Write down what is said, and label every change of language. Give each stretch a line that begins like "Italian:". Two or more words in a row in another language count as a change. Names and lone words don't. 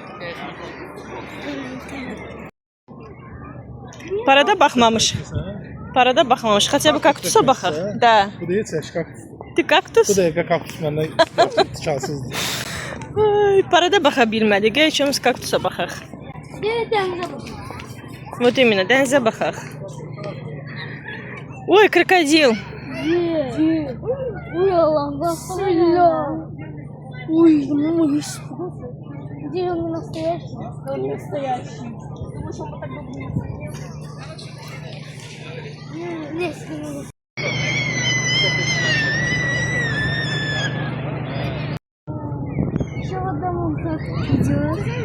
Azerbaijani: Parada baxmamış. Parada baxmamış. Xətə bu kaktusa baxaq. Da. Bu da heç kaktus.
Russian: Ты kaktus?
Azerbaijani: Bu da kaktus məndən şanssızdır. Ay, parada baxa bilmədik. Heç kaktusa baxaq.
Russian: Вот именно,
Azerbaijani: dənizə baxaq.
Russian: Ой, крокодил. Ой, Аллах, ой, ну где он настоящий? Он настоящий. Еще одному так идет.